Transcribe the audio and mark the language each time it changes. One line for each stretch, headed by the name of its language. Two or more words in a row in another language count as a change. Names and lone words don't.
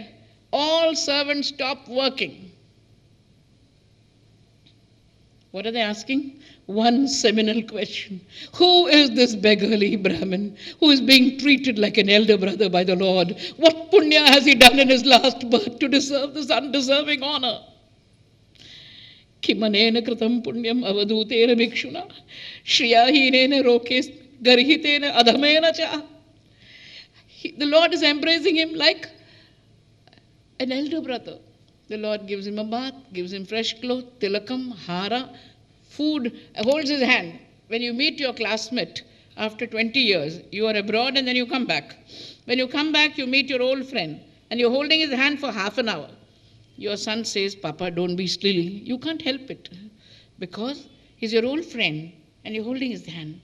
English: All servants stop working. What are they asking? One seminal question. Who is this beggarly Brahmin who is being treated like an elder brother by the Lord? What punya has he done in his last birth to deserve this undeserving honor?
Sanskrit: किमनेन कृतं पुण्यम् अवधूतेन भिक्षुणा श्रियाहीनेन लोके गर्हितेन अधमेन च.
English: The Lord is embracing him like an elder brother. The Lord gives him a bath, gives him fresh clothes,
Sanskrit: तिलकम्, हार,
English: food, holds his hand. When you meet your classmate after 20 years, you are abroad and then you come back. When you come back, you meet your old friend and you're holding his hand for half an hour. Your son says, Papa, don't be silly. You can't help it because he's your old friend and you're holding his hand.